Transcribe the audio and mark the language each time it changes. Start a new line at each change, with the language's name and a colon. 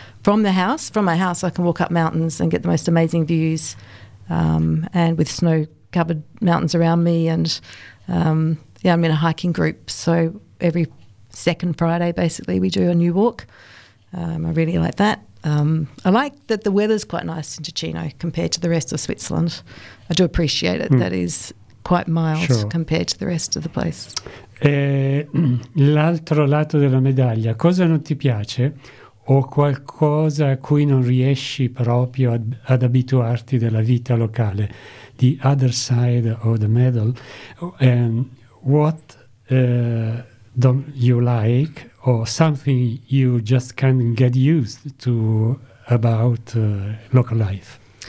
English: From my house, I can walk up mountains and get the most amazing views and with snow-covered mountains around me. And, I'm in a hiking group, so every second Friday, basically, we do a new walk. I really like that. I like that the weather's quite nice in Ticino compared to the rest of Switzerland. I do appreciate it. Mm. That is quite mild sure. compared to the rest of the place.
Italian: L'altro lato della medaglia, cosa non ti piace? o qualcosa a cui non riesci proprio ad abituarti della vita locale.
English: The other side of the medal, and what don't you like, or something you just can't get used to about local life?